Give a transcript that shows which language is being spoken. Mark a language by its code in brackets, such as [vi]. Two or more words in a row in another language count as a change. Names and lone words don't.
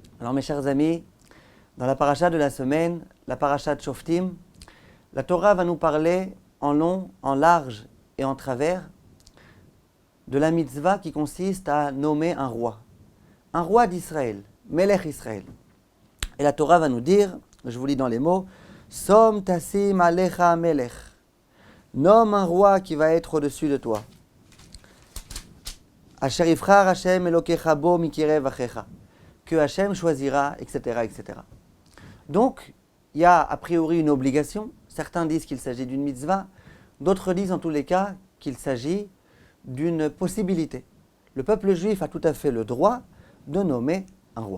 [fr] Alors mes chers amis, dans la paracha de la semaine, la paracha de Shoftim, la Torah va nous parler en long, en large et en travers de la mitzvah qui consiste à nommer un roi d'Israël, [he] מלך ישראל. [fr] Et la Torah va nous dire, je vous lis dans les mots, [he] שום תשים עליך מלך, [fr] nomme un roi qui va être au-dessus de toi. [he] אשר יבחר השם אלוקיך בו מקרב אחיך, [fr] que Hashem choisira, etc., etc. Donc, il y a a priori une obligation. Certains disent qu'il s'agit d'une mitzvah, d'autres disent en tous les cas qu'il s'agit d'une possibilité. Le peuple juif a tout à fait le droit de nommer un roi.